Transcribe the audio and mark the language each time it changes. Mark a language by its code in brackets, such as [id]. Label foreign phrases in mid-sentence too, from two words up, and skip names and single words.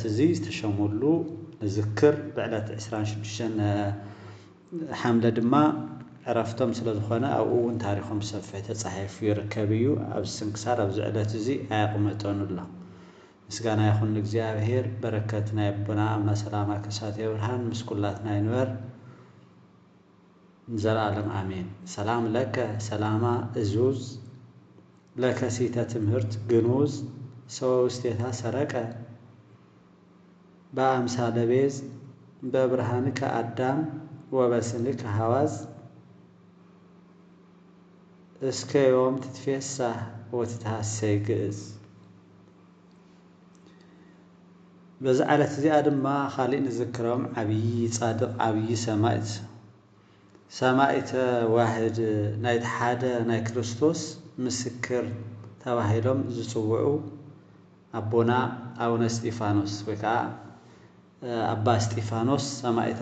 [ti] እዚ ዝተሸመሉ ንዝክር ብዕለት 26 ሓምለ ድማ ዕረፍቶም ስለ ዝኾነ ኣብኡ እውን ታሪኾም ሰፊሕ ተፃሒፉ ይርከብ እዩ። ኣብ ስንክሳር ኣብዚ ዕለት እዚ ኣየቕመጠን ኣሎ። ምስጋና ይኹን ለእግዚአብሔር። በረከት ናይ አቦና አቡነ ሰላማ ከሳቴ ብርሃን ምስ ኩላትና ይንበር ዘለዓለም አሜን። [gez] ሰላም ለከ ሰላማ እዙዝ ለከሲተ ትምህርት ግኑዝ ሰወ ውስቴታ ሰረቀ በአምሳለ ቤዝ በብርሃንከ አዳም ወበስንከ ሐዋዝ እስከ ዮም ትትፌሳህ ወትትሐሰይ ግዕዝ። [ti] በዚ ዕለት እዚኣ ድማ ካሊእ ንዝክሮም ዓብይ ጻድቕ ዓብይ [gez] ሰማዕተ ዋህድ [ti] ናይቲ ሓደ ናይ ክርስቶስ ምስክር ተባሂሎም ዝፅውዑ አቦና አቡነ እስጢፋኖስ ወይ ከዓ አባ እስጢፋኖስ ሰማዕተ